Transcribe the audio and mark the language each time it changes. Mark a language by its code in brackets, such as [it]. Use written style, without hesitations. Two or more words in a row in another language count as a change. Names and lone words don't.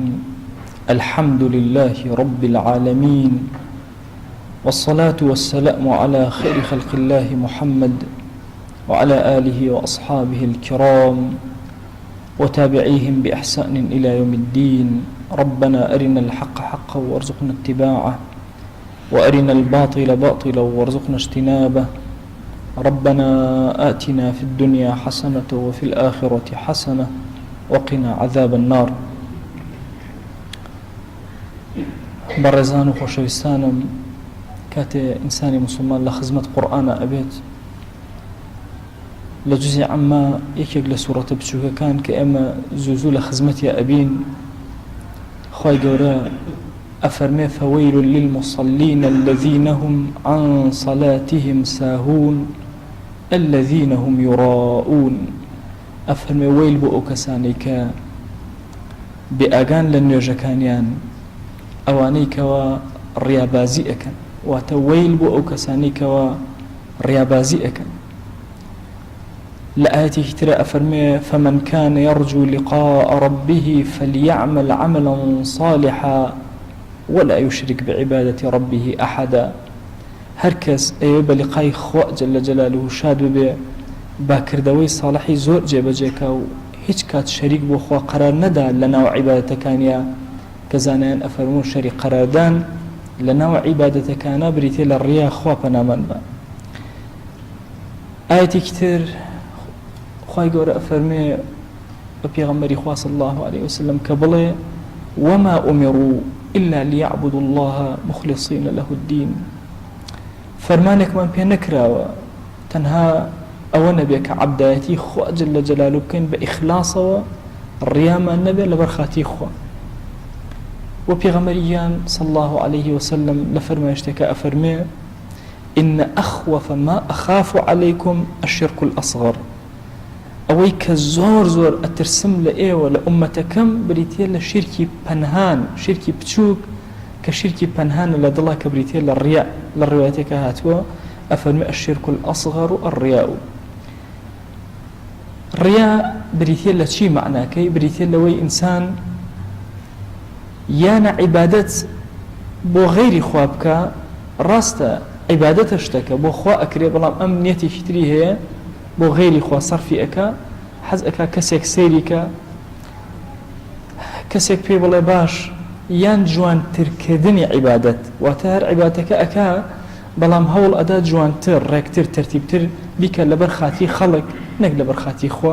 [ar] الحمد لله رب العالمين، والصلاة والسلام على خير خلق الله محمد وعلى آله وأصحابه الكرام وتابعيهم بإحسان إلى يوم الدين. ربنا أرنا الحق حقا وارزقنا اتباعه، وأرنا الباطل باطلا وارزقنا اجتنابه. ربنا آتنا في الدنيا حسنة وفي الآخرة حسنة وقنا عذاب النار. [ckb] بەڕێزان و خۆشەویستانم، کاتێ ئینسانی مسلمان لە خزمەت قورئانە ئەبێت، لە جوزی عەمە یەکێک لە سوورەتە بچووکەکان کە ئێمە زوو لە خزمەتیە ئەبین، خوای گەورە ئەفەرمێ [ar] فەوەیل للمصلين الذين هم عن صلاتهم ساهون الذين هم يراءون. [ckb] ئەفەرمێ وەیل بۆ ئەو کەسانەی کە بێئاگان لە نوێژەکانیان، ئەوانەی کەوە ڕیابازی ئەکەن، واتە وەیل بۆ ئەو کەسانەی کەوە ڕیابازی ئەکەن. لە ئاەتێکی ترە ئەفەرمێ [ar] فمن كان يرجو لقاء ربه فليعمل عملا صالحا ولا يشرك بعبادة ربه أحدا. [ckb] هەر کەس ئەوێ بە لقای خوا [ar] جل جلاله [ckb] شاد ببێ، باکردەوەی ساڵحی زۆر جێبەجێکە و هیچ کات شەریک بۆ خوا قەرار نەدا لە ناو عیبادەتەکانیە، کە زانایان ئەفەرمون شەریک قەراردان لە ناو عیبادەتەکانە بریتێ لە ڕیا خوا پەنامان بە. ئاەتێکی تر خوای گەورە ئەفەرمێ بە پێغەمبەری خوا [ar] صلی الله عليه وسلم [ckb] کە بڵێ [ar] وما أمروا إلا ليعبدوا الله مخلصين له الدين. [ckb] فەرمانێکمان پێ نەکراوە تەنها ئەوە نەبێ کە عەبدایەتی خوا [ar] جل جلاله [ckb] بکەین بە ئیخلاسەوە، ڕیامان نەبێ لەبەر خاتی خوا. و پێغەمبەریان [ar] صلی الله عليه وسلم [ckb] لە فەرمایشتێکە ئەفەرمێ [ar] إن أخوف ما أخاف عليكم الشرك الأصغر. [ckb] ئەوەی کە زۆر ئەترسم لە ئێوە لە ئومەتەکەم بریتێ لە شیرکی پەنهان، شیرکی بچووک کە شیرکی پەنهانە لە دڵا کە بریتێ لە ڕیا. لە ڕوایەتێکە هاتووە ئەفەرمێ [ar] الشرك الأصغر الرياء. [ckb] ڕیا بریتێ لە چی معناکەی؟ بریتێ لەوەی ئینسان یانە عیبادەت بۆ غەیری خوا بکە، ڕاستە عیبادەتە شتەکە بۆ خوا ئەکرێ، بەڵام ئەم نیەتێکی تری هەیە بۆ غەیری خوا سەرفی ئەکا، حەز ئەکا کەسێک سەیریکە، کەسێک پێ بڵێ باش، یان جوانترکردنی عیبادەت، واتە هەر عیبادەتەکە ئەکا بەڵام هەوڵ ئەدا جوانتر، ڕێکتر، تەرتیبتر بیکە لەبەر خاتی خەڵک نەک لەبەر خاتی خوا.